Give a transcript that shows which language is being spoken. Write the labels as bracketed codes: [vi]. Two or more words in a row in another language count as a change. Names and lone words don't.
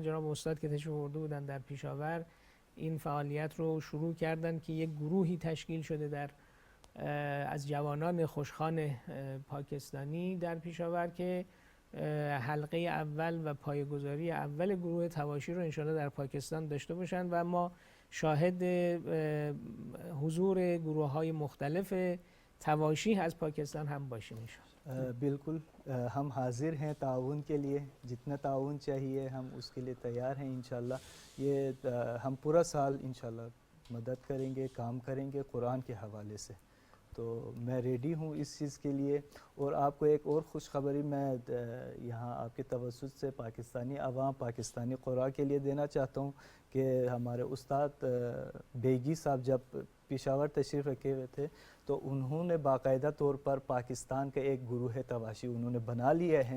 [fa] جناب استاد که تشریف آورده بودن در پیشاور این فعالیت رو شروع کردن که یک گروهی تشکیل شده در از جوانان خوشخوان پاکستانی در پیشاور که حلقه اول و پایه‌گذاری اول گروه تواشی رو انشاءالله در پاکستان داشته باشن و ما شاهد حضور گروه‌های مختلف تواشی از پاکستان هم باشیم انشاءالله. [ur] बिल्कुल ہم حاضر ہیں تعاون کے لیے، جتنا تعاون چاہیے ہم اس کے لیے تیار ہیں انشاءاللہ. یہ ہم پورا سال انشاءاللہ مدد کریں گے، کام کریں گے قرآن کے حوالے سے. تو میں ریڈی ہوں اس چیز کے لیے. اور آپ کو ایک اور خوشخبری میں یہاں آپ کے توسط سے پاکستانی عوام، پاکستانی قراء کے لیے دینا چاہتا ہوں کہ ہمارے استاد بیگی صاحب جب پشاور تشریف رکھے ہوئے تھے تو انہوں نے باقاعدہ طور پر پاکستان کا ایک گروہ تواشی انہوں نے بنا لیے ہیں.